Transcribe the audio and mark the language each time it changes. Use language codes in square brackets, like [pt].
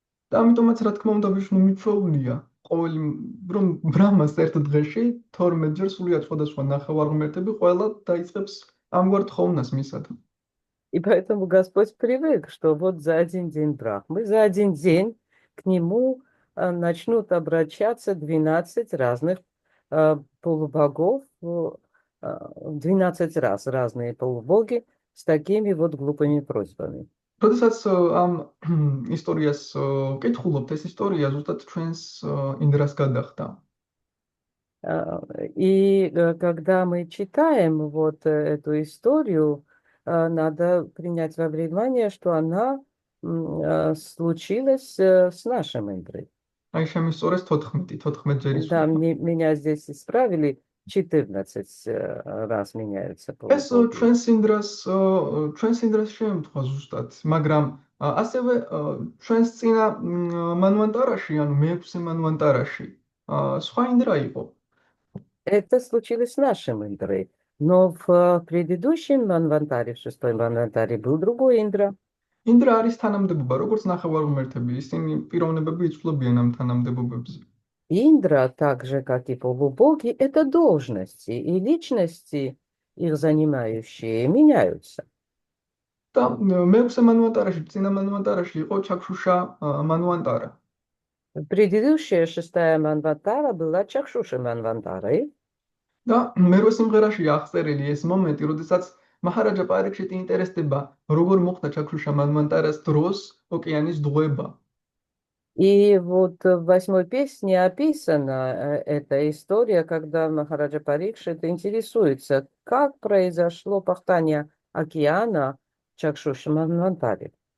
[ka] და ამიტომაც რა თქმა უნდა ვიშნუ მიჩვეულია ყოველი რომ ბრაჰმას ერთ დღეში 12 ჯერ სულიად სხვადასხვა ნახევარმღმერთები ყველა დაიწყებს ამგვარ თხოვნას მისადმი. [ru] И поэтому Господь привык, что вот за один день Брахмы, за один день к нему начнут обращаться 12 разных полубогов, 12 раз разные полубоги с такими вот глупыми просьбами. [ka] როდესაც ამ ისტორიას ვკითხულობთ, ეს ისტორია ზუსტად ჩვენს ინდრას გადახდა. [ru] И когда мы читаем вот эту историю, надо принять во внимание, что она случилась с нашим Индрой. [ka] აი შემისწორეს 14 ჯერ [ru] Да, [ka] ისვრება. [ru] меня здесь исправили, 14 раз меняются [ka] ეს [ru] полубоги. [ka] ჩვენს ინდრას შეემთხვა ზუსტად, მაგრამ ასევე ჩვენს წინა მანვანტარაში, ანუ მეექვსე მანვანტარაში, სხვა ინდრა იყო. [ru] Это случилось с нашим Индрой. Но в предыдущем Манвантаре, в шестой Манвантаре, был другой Индра. [ka] ინდრა არის თანამდებობა, როგორც ნახევარღმერთები, ისინი პიროვნებები იცვლებიან ამ თანამდებობებზე. [ru] Индра, так же, как и полубоги, это должности, и личности, их занимающие, меняются. [ka] და მეექვსე მანვანტარაში, წინა მანვანტარაში იყო ჩაქშუშა მანვანტარა. [ru] Предыдущая шестая Манвантара была Чакшуши Манвантарой. [ka] და მერვე სიმღერაში აღწერილი ეს მომენტი, როდესაც მაჰარაჯა პარიქშიტი ინტერესდება, როგორ მოხდა ჩაქშუშა მანვანტარას დროს ოკეანის დღვება. [ru] И вот в восьмой песне описана эта история, когда Махараджа Парикшит интересуется, как произошло пахтание океана Чакшуши Манвантаре.